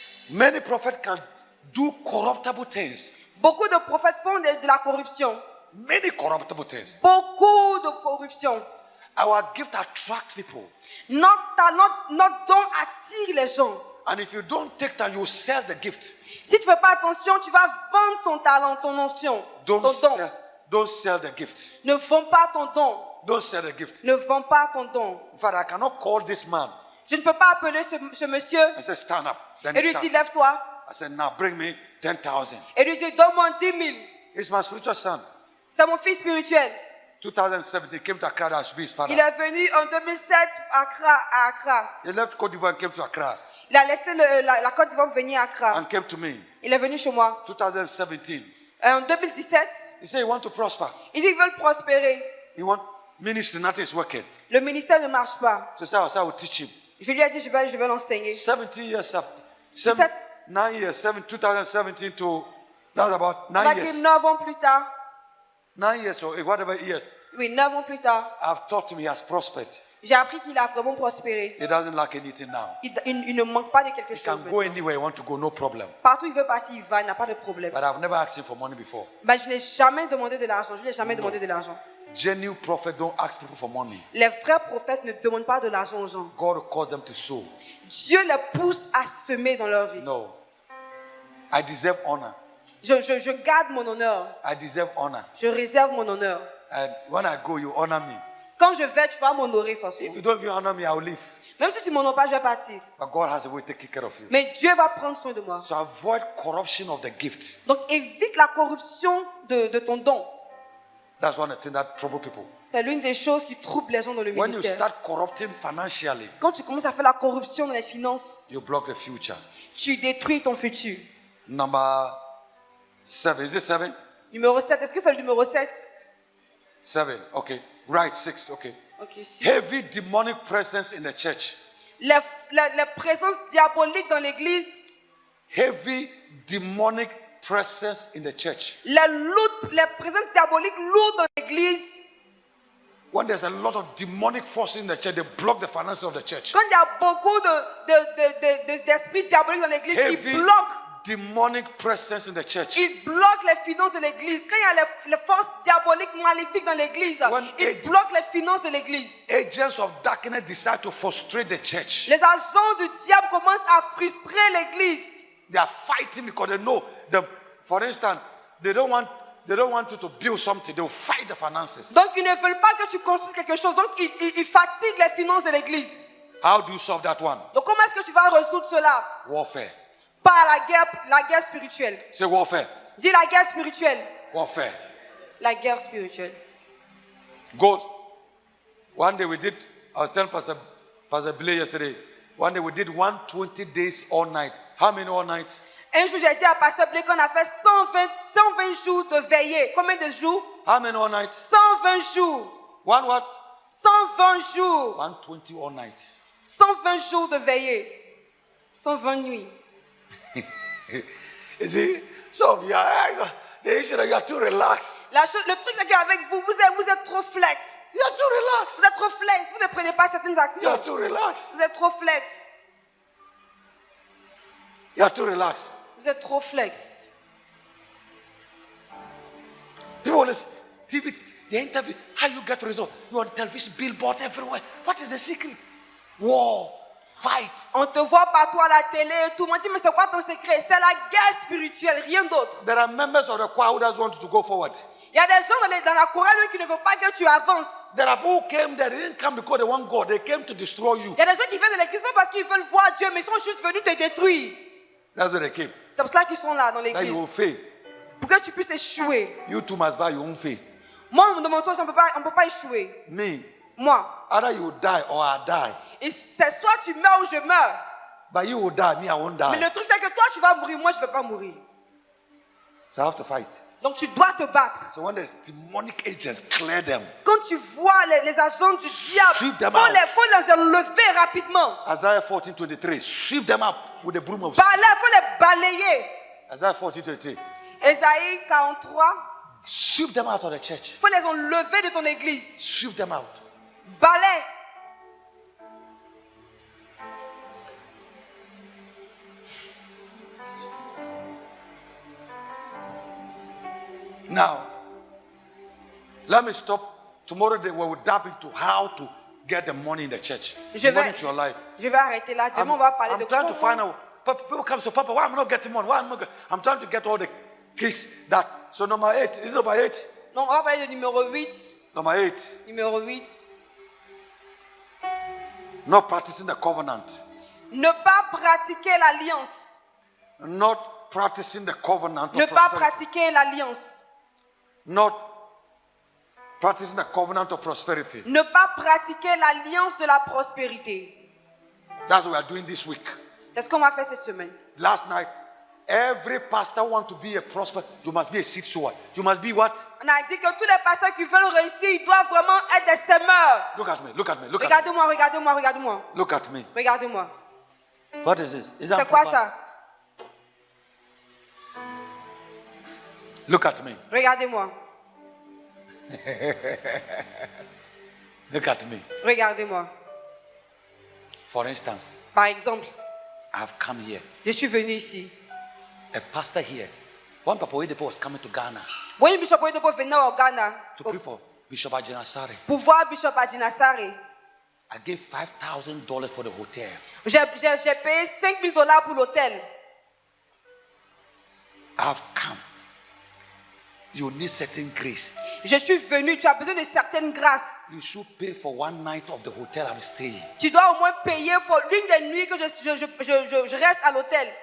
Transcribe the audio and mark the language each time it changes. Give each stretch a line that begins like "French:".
English: Many prophets can do corruptible things.
French: Beaucoup de prophètes font de la corruption.
English: Many corruptible things.
French: Beaucoup de corruption.
English: Our gift attracts people.
French: Notre talent, notre don attire les gens.
English: And if you don't take time, you sell the gift.
French: Si tu ne fais pas attention, tu vas vendre ton talent, ton onction, ton don.
English: Don't sell the gift.
French: Ne vends pas ton don.
English: Don't sell the gift.
French: Ne vends pas ton don.
English: In fact, I cannot call this man
French: Je ne peux pas appeler ce monsieur
English: and say, stand up. Then
French: et
English: he
French: lui dire,
English: stand.
French: lève-toi.
English: I said, now bring me 10,000.
French: Et lui dire, donne-moi 10 000.
English: He's my spiritual son.
French: C'est mon fils spirituel.
English: 2007, he came to Accra, that should be his father.
French: Il est venu en 2007 à Accra.
English: He left Côte d'Ivoire and came to Accra
French: Il a laissé la Côte d'Ivoire venir à Accra.
English: and came to me.
French: Il est venu chez moi.
English: 2017.
French: En 2017,
English: He said he want to prosper.
French: ils veulent prospérer.
English: He want ministry, nothing is working.
French: Le ministère ne marche pas.
English: So I will teach him.
French: Je lui ai dit, je vais l'enseigner.
English: 17 years after, 9 years, 2017 to, that's about 9
French: On va dire
English: years.
French: 9 ans plus tard.
English: 9 years or whatever years,
French: Oui, 9 ans plus tard.
English: I've taught him he has prospered.
French: J'ai appris qu'il a vraiment prospéré.
English: He doesn't lack anything now.
French: Il ne manque pas de quelque
English: He
French: chose.
English: can go
French: maintenant.
English: anywhere he want to go, no problem.
French: Partout où il veut passer, il va, il n'a pas de problème.
English: But I've never asked him for money before.
French: Mais je n'ai jamais demandé de l'argent. Je ne lui ai jamais demandé de l'argent.
English: Genuine prophets don't ask people for money.
French: Les vrais prophètes ne demandent pas de l'argent aux gens.
English: God calls them to sow.
French: Dieu les pousse à semer dans leur vie.
English: No. I deserve honor.
French: Je garde mon honneur.
English: I deserve honor.
French: Je réserve mon honneur.
English: And when I go, you honor me.
French: Quand je vais, tu vas m'honorer forcément.
English: If you don't even honor me, I will leave.
French: Même si tu ne m'honores pas, je vais partir.
English: But God has a way to take care of you.
French: Mais Dieu va prendre soin de moi.
English: So avoid corruption of the gift.
French: Donc évite la corruption de ton don.
English: That's one of the things that trouble people.
French: C'est l'une des choses qui trouble les gens dans le
English: When you
French: ministère.
English: start corrupting financially,
French: Quand tu commences à faire la corruption dans les finances,
English: you block the future.
French: tu détruis ton futur.
English: Number 7. Is it 7?
French: Numéro 7. Est-ce que c'est le numéro 7?
English: 7. Okay. Right. 6. Okay.
French: Ok, 6.
English: Heavy demonic presence in the church.
French: Les présences diaboliques dans l'église,
English: Heavy demonic presence in the church.
French: les présences diaboliques lourdes dans l'église.
English: When there's a lot of demonic forces in the church, they block the finances of the church.
French: Quand il y a beaucoup d'esprits diaboliques dans l'église,
English: Heavy
French: ils bloquent.
English: demonic presence in the church.
French: Ils bloquent les finances de l'église. Quand il y a les forces diaboliques maléfiques dans l'église,
English: When
French: ils bloquent les finances de l'église.
English: Agents of darkness decide to frustrate the church.
French: Les agents du diable commencent à frustrer l'église.
English: They are fighting because they know them. For instance, they don't want you to build something. They will fight the finances.
French: Donc ils ne veulent pas que tu construises quelque chose. Donc ils fatiguent les finances de l'église.
English: How do you solve that one?
French: Donc comment est-ce que tu vas résoudre cela?
English: Warfare.
French: par la guerre spirituelle.
English: Say warfare.
French: Dis la guerre spirituelle.
English: Warfare.
French: La guerre spirituelle.
English: Goes. One day we did, I was telling Pastor Billy yesterday, one day we did 120 days all night. How many all night?
French: Un jour, j'ai dit à Pasteur Blé qu'on a fait 120 jours de veillée. Combien de jours?
English: How many all night?
French: 120 jours.
English: One what?
French: 120 jours.
English: 120 all night.
French: 120 jours de veillée. 120 nuits.
English: You see, some of you are, the issue that you are too relaxed.
French: Le truc, c'est qu'avec vous, vous êtes trop flex.
English: You are too relaxed.
French: Vous êtes trop flex. Vous ne prenez pas certaines
English: You
French: actions.
English: are too relaxed.
French: Vous êtes trop flex.
English: You are too relaxed.
French: Vous êtes trop flex.
English: People listen. TV, the interview, how you get results? You on television, billboard everywhere. What is the secret? War, fight.
French: On te voit partout à la télé et tout le monde dit, mais c'est quoi ton secret? C'est la guerre spirituelle, rien d'autre.
English: There are members of the choir who doesn't want you to go forward.
French: Il y a des gens dans la chorale qui ne veulent pas que tu avances.
English: There are people who came there, they didn't come because they want God, they came to destroy you.
French: Il y a des gens qui viennent de l'église pas parce qu'ils veulent voir Dieu, mais ils sont juste venus te détruire.
English: That's why they came.
French: C'est pour cela qu'ils sont là dans
English: That you
French: l'église.
English: will fail.
French: Pour que tu puisses échouer.
English: You too must vow you won't fail.
French: Moi, de mon tour, on ne peut pas échouer.
English: Me,
French: Moi.
English: either you will die or I die.
French: Et c'est soit tu meurs ou je meurs.
English: But you will die, me I won't
French: Mais
English: die.
French: le truc, c'est que toi, tu vas mourir. Moi, je ne vais pas mourir.
English: So I have to fight.
French: Donc, tu dois te battre.
English: So when there's demonic agents, clear them.
French: Quand tu vois les agents du diable,
English: Sweep
French: il
English: them
French: faut
English: out.
French: les enlever rapidement.
English: Isaiah 14:23. Sweep them up with the broom of
French: Balayer, il faut les balayer.
English: Isaiah 14:23.
French: Ésaïe 43,
English: Sweep them out of the church.
French: il faut les enlever de ton église.
English: Sweep them out.
French: Balaye.
English: Now, let me stop. Tomorrow day we will dive into how to get the money in the church. Money into your life.
French: Je vais arrêter là. Demain, on va parler de
English: I'm trying to
French: comment-
English: find out. People come to Papa, why am I not getting money? Why am I not I'm trying to get all the keys that. So number 8. Is it number 8?
French: Donc, on va parler de numéro 8.
English: Number 8.
French: Numéro 8.
English: Not practicing the covenant.
French: Ne pas pratiquer l'alliance.
English: Not practicing the covenant.
French: Ne
English: of
French: pas
English: prosperity.
French: pratiquer l'alliance.
English: Not practicing the covenant of prosperity.
French: Ne pas pratiquer l'alliance de la prospérité.
English: That's what we are doing this week.
French: C'est ce qu'on va faire cette semaine.
English: Last night, every pastor wants to be a prosper. You must be a seed sower. You must be what?
French: On a dit que tous les pasteurs qui veulent réussir, ils doivent vraiment être des semeurs.
English: Look at me. Look at me. Look at me.
French: Regardez-moi, regardez-moi, regardez-moi.
English: Look at me.
French: Regardez-moi.
English: What is this? Is that
French: C'est quoi
English: proper?
French: ça?
English: Look at me.
French: Regardez-moi.
English: Look at me.
French: Regardez-moi.
English: For instance,
French: Par exemple,
English: I've come here.
French: je suis venu ici.
English: A pastor here. One Papa Oyedepo was coming to Ghana
French: Voyez Bishop Oyedepo venir au Ghana
English: to pray for Bishop Ajinasare.
French: pour voir Bishop Adinasare.
English: I gave $5,000 for the hotel.
French: J'ai payé $5,000 pour l'hôtel.
English: I've come. You need certain grace.
French: Je suis venu, tu as besoin de certaines grâces.
English: You should pay for one night of the hotel I'm staying.
French: Tu dois au moins payer pour l'une des nuits que je reste à l'hôtel.